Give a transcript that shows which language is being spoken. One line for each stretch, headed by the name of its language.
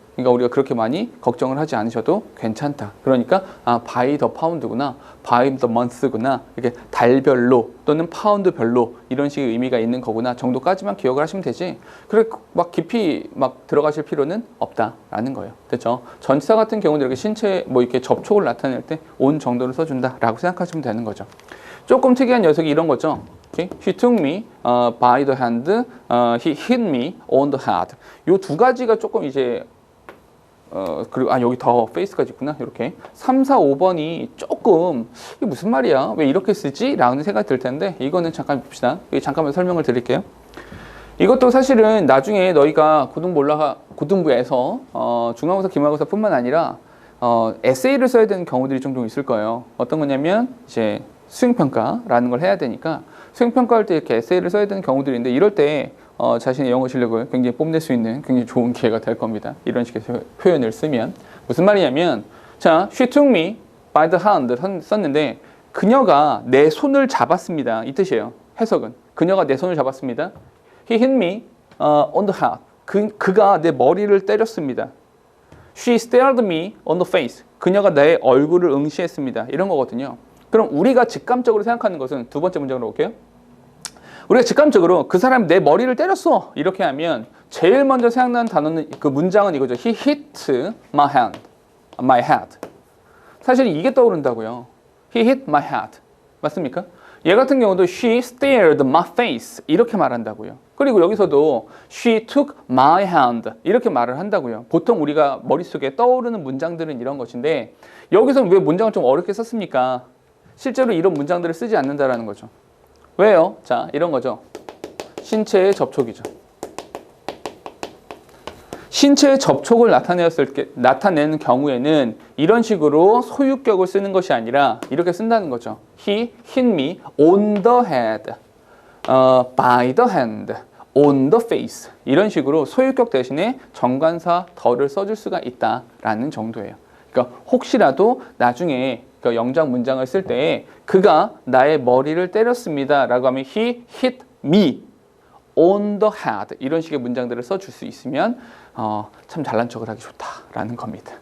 Korean: 그러니까 우리가 그렇게 많이 걱정을 하지 않으셔도 괜찮다. 그러니까 by the pound 구나, by the month 구나, 이렇게 달별로 또는 파운드별로 이런 식의 의미가 있는 거구나 정도까지만 기억을 하시면 되지. 그래 막 깊이 막 들어가실 필요는 없다라는 거예요. 됐죠? 전치사 같은 경우는 이렇게 신체 뭐 이렇게 접촉을 나타낼 때 on 정도를 써준다라고 생각하시면 되는 거죠. 조금 특이한 녀석이 이런 거죠.
English: Okay? He took me by the hand, he hit me on the head.
Korean: 요 두 가지가 조금 이제 그리고 여기 더 페이스까지 있구나. 이렇게 3, 4, 5번이 조금 이게 무슨 말이야? 왜 이렇게 쓰지? 라는 생각이 들 텐데 이거는 잠깐 봅시다. 잠깐만 설명을 드릴게요. 이것도 사실은 나중에 너희가 고등부에서 중간고사, 기말고사뿐만 아니라 에세이를 써야 되는 경우들이 종종 있을 거예요. 어떤 거냐면 이제 수행평가라는 걸 해야 되니까 수행평가할 때 이렇게 에세이를 써야 되는 경우들인데 이럴 때 자신의 영어 실력을 굉장히 뽐낼 수 있는 굉장히 좋은 기회가 될 겁니다. 이런 식의 표현을 쓰면 무슨 말이냐면 자, she took me by the hand 썼는데 그녀가 내 손을 잡았습니다. 이 뜻이에요. 해석은 그녀가 내 손을 잡았습니다.
English: He hit me on the head.
Korean: 그가 내 머리를 때렸습니다.
English: She stared me on the face.
Korean: 그녀가 내 얼굴을 응시했습니다. 이런 거거든요. 그럼 우리가 직감적으로 생각하는 것은 두 번째 문장으로 볼게요. 우리가 직감적으로 그 사람이 내 머리를 때렸어 이렇게 하면 제일 먼저 생각나는 단어는 그 문장은 이거죠.
English: He hit my head.
Korean: 사실 이게 떠오른다고요.
English: He hit my head. 맞습니까?
Korean: 얘 같은 경우도 she stared my face 이렇게 말한다고요. 그리고 여기서도 she took my hand 이렇게 말을 한다고요. 보통 우리가 머릿속에 떠오르는 문장들은 이런 것인데 여기서는 왜 문장을 좀 어렵게 썼습니까? 실제로 이런 문장들을 쓰지 않는다라는 거죠. 왜요? 자, 이런 거죠. 신체의 접촉이죠. 신체의 접촉을 나타내는 경우에는 이런 식으로 소유격을 쓰는 것이 아니라 이렇게 쓴다는 거죠.
English: He hit me on the head, by the hand, on the face.
Korean: 이런 식으로 소유격 대신에 정관사 더를 써줄 수가 있다라는 정도예요. 그러니까 혹시라도 나중에 영장 문장을 쓸 때 그가 나의 머리를 때렸습니다 라고 하면 he hit me on the head 이런 식의 문장들을 써줄 수 있으면 참 잘난 척을 하기 좋다라는 겁니다.